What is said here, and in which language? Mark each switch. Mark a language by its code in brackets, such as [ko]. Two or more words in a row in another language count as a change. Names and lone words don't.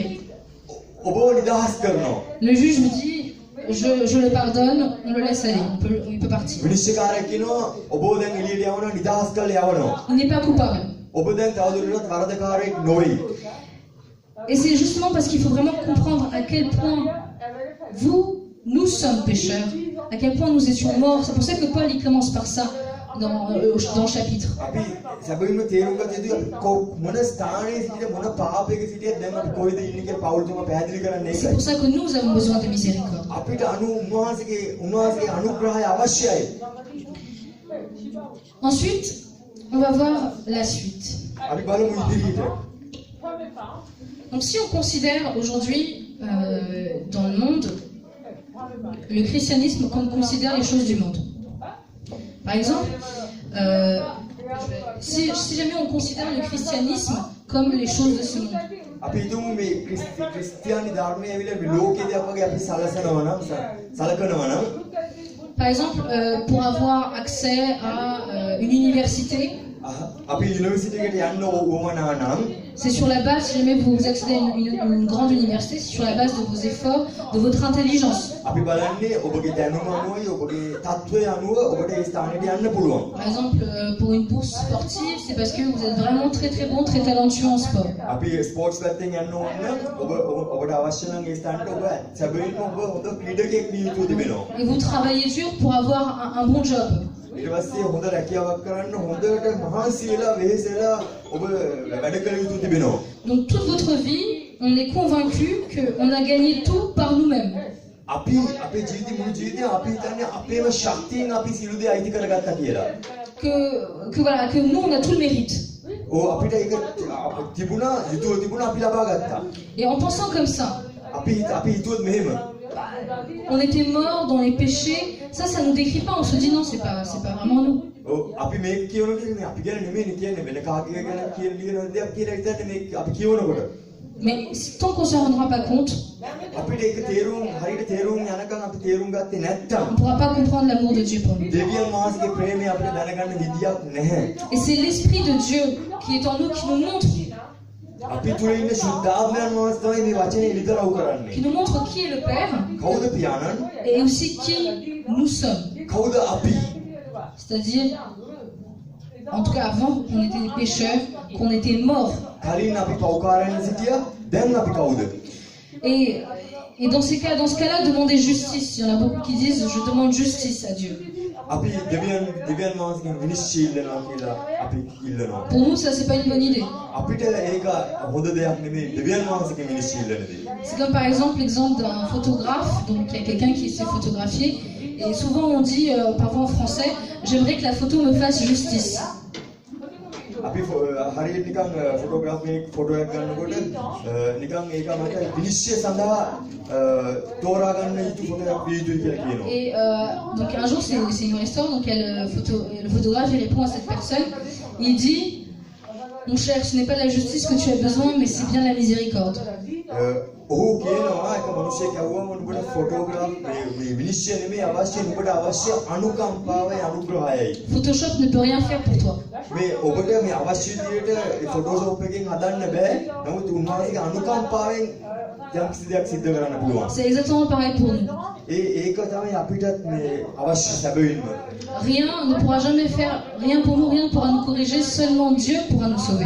[si] ඔබව නිදහස් කරනවා. [fr] Le juge me dit, je le pardonne, on le laisse aller, il peut partir. [si] විනිශ්චයකාරය කියනවා ඔබව දැන් එළියට යවනවා නිදහස් කරලා යවනවා. [fr] Il n'est pas coupable. [si] ඔබ දැන් තවදුරටත් වරදකාරයෙක් නොවේ. [fr] Et c'est justement parce qu'il faut vraiment comprendre à quel point nous sommes pécheurs, à quel point nous étions morts. C'est pour ça que Paul il commence par ça dans le chapitre. [si] අපි සැබවින්ම තේරුම් ගත යුතුයි මොන ස්ථානයේ සිටින මොන පාපයක සිටියත් දැන් අපි කොහෙද ඉන්නේ කියලා පවුල්තුමා පැහැදිලි කරන්නේ [fr] C'est pour ça que nous avons besoin de miséricorde. [si] අපිට උන්වහන්සේගේ අනුග්‍රහය අවශ්‍යයි. [fr] Ensuite, on va voir la suite. [si] අපි බලමු ඉදිරියට. [fr] Donc si on considère aujourd'hui dans le monde le christianisme comme on considère les choses du monde. Par exemple, si jamais on considère le christianisme comme les choses de ce monde. [si] අපි හිතමු මේ ක්‍රිස්තියානි ධර්මයේ ඇවිල්ලා මේ ලෝකයේ දෙයක් වගේ අපි සලකනවා නම් [fr] Par exemple, pour avoir accès à une université, [si] අපි යුනිවර්සිටි එකට යන්න ඕමනා නම් [fr] c'est sur la base, si jamais vous accédez à une grande université, c'est sur la base de vos efforts, de votre intelligence. [si] අපි බලන්නේ ඔබගේ දැනුම අනුවයි ඔබගේ තත්ත්වය අනුව ඔබට ඒ ස්ථානෙට යන්න පුළුවන්. [fr] Par exemple, pour une bourse sportive, c'est parce que vous êtes vraiment très très bon, très talentueux en sport. [si] අපි ස්පෝර්ට්ස් පැත්තෙන් යන්න ඕන නම් ඔබට අවශ්‍ය නම් ඒ ස්ථානට ඔබ සැබවින්ම ඔබ හොඳ ක්‍රීඩකයෙක් විය යුතු තිබෙනවා. [fr] Et vous travaillez dur pour avoir un bon job. [si] ඊට පස්සේ හොඳ රැකියාවක් කරන්න හොඳට මහන්සි වෙලා වෙහෙසලා ඔබ වැඩ කළ යුතු තිබෙනවා. [fr] Donc toute votre vie, on est convaincu qu'on a gagné tout par nous-mêmes. [si] අපි අපේ ජීවිතේ මුළු ජීවිතේ අපි හිතන්නේ අපේම ශක්තියෙන් අපි සියලු දේ අයිති කරගත්තා කියලා. [fr] Que nous on a tout le mérite. [si] අපිට ඒක තිබුණා යුතුව තිබුණා අපි ලබා ගත්තා. [fr] Et en pensant comme ça, [si] අපි හිතුවොත් මෙහෙම [fr] on était morts dans les péchés, ça nous décrit pas, on se dit non, c'est pas vraiment nous. [si] අපි මේක කියනකොට අපි ගැන නෙමෙයි කියන්නේ වෙන කාගේ ගැන කියන දෙයක් කියලා හිතන්නේ මේ අපි කියනකොට. [fr] Mais tant qu'on ne s'en rendra pas compte, [si] අපිට ඒක හරියට තේරුම් යනකම් අපි තේරුම් ගත්තේ නැත්තම් [fr] on ne pourra pas comprendre l'amour de Dieu pour nous. [si] දෙවියන් වහන්සේගේ ප්‍රේමය අපිට දැනගන්න විදියක් නැහැ. [fr] Et c'est l'Esprit de Dieu qui est en nous qui nous montre [si] අපි තුල ඉන්න ශුද්ධාත්මයන් වහන්සේ තමයි මේ වචනේ විතරව කරන්නේ. [fr] qui nous montre qui est le Père [si] කවුද පියාණන්? [fr] et aussi qui nous sommes. [si] කවුද අපි? [fr] C'est-à-dire, en tout cas avant, on était des pécheurs, qu'on était morts. [si] කලින් අපි පෞකාරයන් සිටියා, දැන් අපි කවුද? [fr] Et dans ce cas-là, demandez justice. Il y en a beaucoup qui disent, je demande justice à Dieu. [si] අපි දෙවියන් වහන්සේගෙන් විනිශ්චය ඉල්ලනවා කියලා අපි ඉල්ලනවා. [fr] Pour nous, ça, c'est pas une bonne idée. [si] අපිට ඒක හොඳ දෙයක් නෙමෙයි දෙවියන් වහන්සේගෙන් විනිශ්චය ඉල්ලන දේ. [fr] C'est comme par exemple l'exemple d'un photographe. Donc il y a quelqu'un qui s'est photographié. Et souvent on dit, parfois en français, j'aimerais que la photo me fasse justice. [si] අපි හරියට නිකන් [en] photography photo [si] එකක් ගන්නකොට නිකන් ඒක මට විනිශ්චය සඳහා තෝරා ගන්න යුතු ෆොටෝ එකක් විය යුතුයි කියලා කියනවා. [fr] Et donc un jour c'est une histoire, donc le photographe il répond à cette personne, il dit, mon cher, ce n'est pas la justice que tu as besoin, mais c'est bien la miséricorde. [si] ඔහු කියනවා එක මිනිහෙක් ඇහුවම උඹට ෆොටෝග්‍රැෆ් මේ විනිශ්චය නෙමෙයි අවශ්‍ය උඹට අවශ්‍ය අනුකම්පාවයි අනුග්‍රහයයි. [fr] Photoshop ne peut rien faire pour toi. [si] මේ ඔබට මේ අවශ්‍ය විදිහට ෆොටෝෂොප් එකෙන් හදන්න බෑ. නමුත් උන්වහන්සේගේ අනුකම්පාවෙන් යම් කිසි දෙයක් සිද්ධ කරන්න පුළුවන්. [fr] C'est exactement pareil pour nous. [si] ඒක තමයි අපිටත් මේ අවශ්‍ය සැබවින්ම. [fr] Rien ne pourra jamais faire, rien pour nous, rien ne pourra nous corriger, seulement Dieu pourra nous sauver.